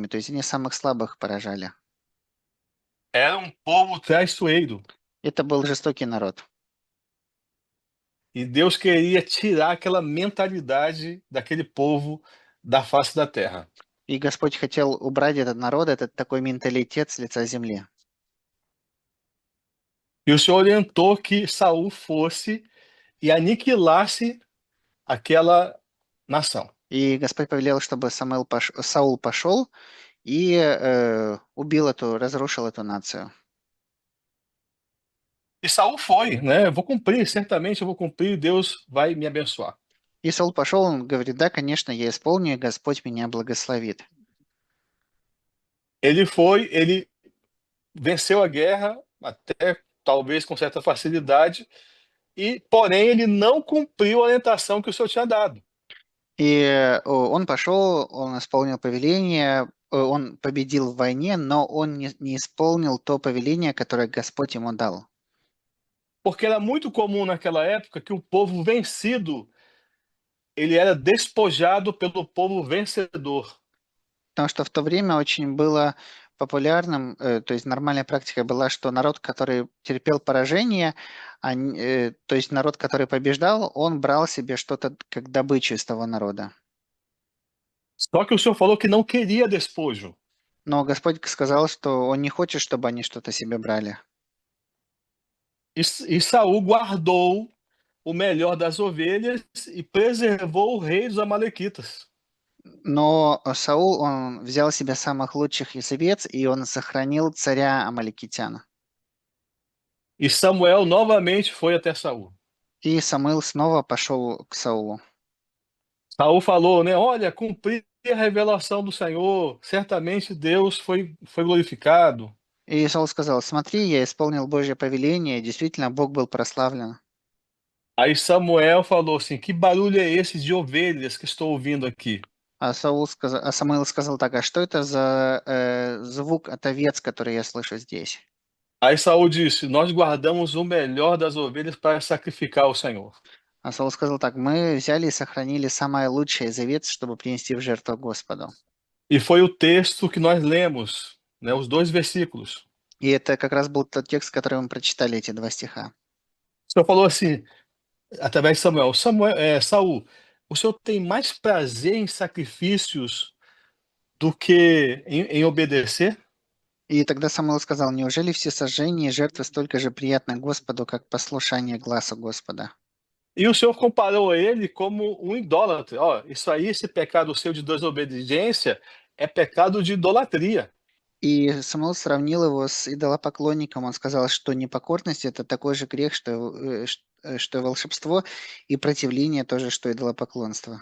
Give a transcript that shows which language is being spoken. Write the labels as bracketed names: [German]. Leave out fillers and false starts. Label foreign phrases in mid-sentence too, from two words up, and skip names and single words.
[Russian] То есть они самых слабых поражали. [Portuguese] Era um povo traiçoeiro. [Russian] Это был жестокий народ. [Portuguese] E Deus queria tirar aquela mentalidade daquele povo da face da terra. [Russian] И Господь хотел убрать этот народ, этот такой менталитет с лица земли. [Portuguese] E o Senhor orientou que Saul fosse e aniquilasse aquela nação. [Russian] И Господь повелел, чтобы Саул пошел и разрушил эту нацию. [Portuguese] E Saul foi, né? Eu vou cumprir, certamente eu vou cumprir, Deus vai me abençoar. [Russian] И Саул пошел, он говорит, да, конечно, я исполню, и Господь меня благословит. [Portuguese] Ele foi, ele venceu a guerra, até talvez com certa facilidade, e porém ele não cumpriu a orientação que o Senhor tinha dado. [Russian] И он пошел, он исполнил повеление, он победил в войне, но он не исполнил то повеление, которое Господь ему дал. [Portuguese] Porque era muito comum naquela época que o povo vencido, ele era despojado pelo povo vencedor. [Russian] Потому что в то время очень было популярным, то есть нормальная практика была, что народ, который терпел поражение, то есть народ, который побеждал, он брал себе что-то как добычу из того народа. [Portuguese] Só que o Senhor falou que não queria despojo. [Russian] Но Господь сказал, что Он не хочет, чтобы они что-то себе брали. [Portuguese] E Saul guardou o melhor das ovelhas e preservou o rei dos amalequitas. [Russian] Но Саул, он взял себе самых лучших из овец, и он сохранил царя амаликитян. [Portuguese] E Samuel novamente foi até Saul. [Russian] И Самуил снова пошел к Саулу. [Portuguese] Saul falou, né? Olha, cumpri a revelação do Senhor, certamente Deus foi glorificado. [Russian] И Саул сказал, смотри, я исполнил Божье повеление, действительно, Бог был прославлен. [Portuguese] Aí Samuel falou assim: que barulho é esse de ovelhas que estou ouvindo aqui? [Russian] А Самуил сказал так, а что это за звук от овец, который я слышу здесь? [Portuguese] Aí Saul disse: nós guardamos o melhor das ovelhas para sacrificar ao Senhor. [Russian] А Саул сказал так, мы взяли и сохранили самое лучшее из овец, чтобы принести в жертву Господу. [Portuguese] E foi o texto que nós lemos, né, os 2 versículos. [Russian] И это как раз был тот текст, который мы прочитали, эти 2 стиха. [Portuguese] O Senhor falou assim, através de Samuel: Saul, o Senhor tem mais prazer em sacrifícios do que em obedecer? [Russian] И тогда Самуил сказал, неужели все сожжения и жертвы столько же приятны Господу, как послушание глазу Господа? [Portuguese] E o Senhor comparou ele como um idólatra. Ó, isso aí, esse pecado seu de desobediência, é pecado de idolatria. [Russian] И Самуил сравнил его с идолопоклонником. Он сказал, что непокорность– это такой же грех, что волшебство, и противление тоже, что идолопоклонство.